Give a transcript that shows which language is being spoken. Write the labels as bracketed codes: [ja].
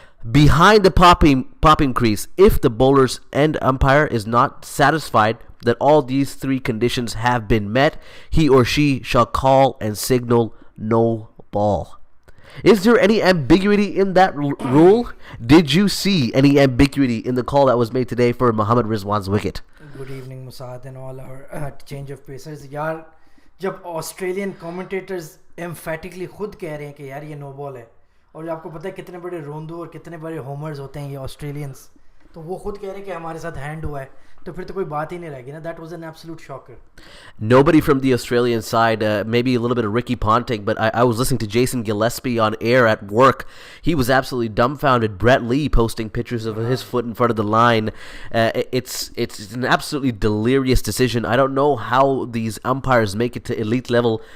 [en] Behind the popping crease, if the bowler's end umpire is not satisfied that all these three conditions have been met, he or she shall call and signal no ball. Is there any ambiguity in that rule? Did you see any ambiguity in the call that was made today for Mohammad Rizwan's wicket? Good evening, Musad and all our change of pacers. [hi] यार जब Australian commentators emphatically खुद कह रहे हैं कि यार ये no ball है, और आपको पता है कितने बड़े रोंदू और कितने बड़े होमर्स होते हैं ये ऑस्ट्रेलियंस, तो वो खुद कह रहे हैं कि हमारे साथ हैंड हुआ है, तो फिर तो कोई बात ही नहीं रहेगी ना. [en] That was an absolute shocker. Nobody from the Australian side, maybe a little bit of Ricky Ponting, but I was listening to Jason Gillespie on air at work. He was absolutely dumbfounded. Brett Lee posting pictures of his foot in front of the line. It's an absolutely delirious decision. I don't know how these umpires make it to elite level.